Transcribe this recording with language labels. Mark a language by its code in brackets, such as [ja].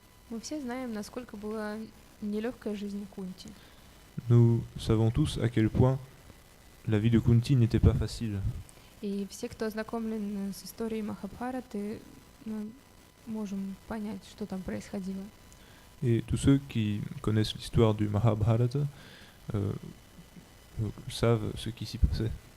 [ru] Мы все знаем, насколько была нелегкая жизнь Кунти. [fr] Nous savons tous à quel point la vie de Kunti n'était pas facile. [ru] И все, кто ознакомлен с историей Махабхараты, мы можем понять, что там происходило. [fr] Et tous ceux qui connaissent l'histoire du Mahabharata euh, savent ce qui s'y passait.